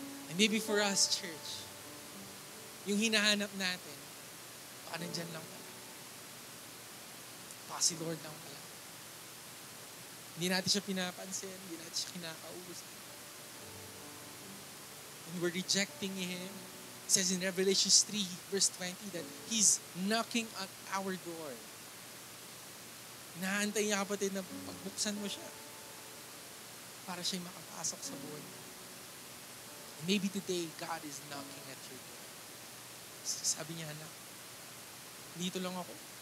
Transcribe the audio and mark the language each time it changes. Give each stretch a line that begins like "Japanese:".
English: And maybe for us, church,
Filipino: yung hinahanap natin, baka nandyan lang pala. Baka si Lord lang pala. Hindi natin siya pinapansin, hindi natin siya kinakausap.
English: And we're rejecting Him. It says in Revelation 3, verse 20, that He's knocking at our door.
Filipino: Inaantay niya, kapatid, na pagbuksan mo siya para siya'y makapasok sa buhay mo.
English: And maybe today, God is knocking at your door.
Filipino: Sabi niya, anak, dito lang ako.